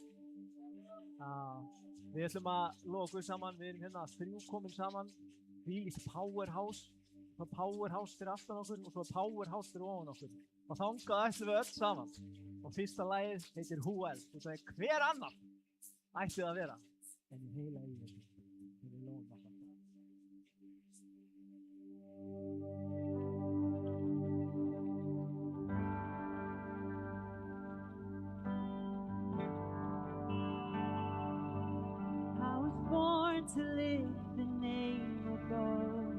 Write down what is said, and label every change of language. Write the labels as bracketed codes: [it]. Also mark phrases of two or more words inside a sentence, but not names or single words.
[is] Já, við ætlum að lofa Guð saman, við erum hérna 3 komin saman, þvílíkt powerhouse. Það er powerhouse fyrir aftan okkur og svo er powerhouse fyrir ofan okkur. Og þangað ætlum við öll saman. Og fyrsta lagið heitir Who Else. Og það er hver annar ætti það að vera en í heila lífið. Við lofum alltaf. [en] I was born to lift the name of God.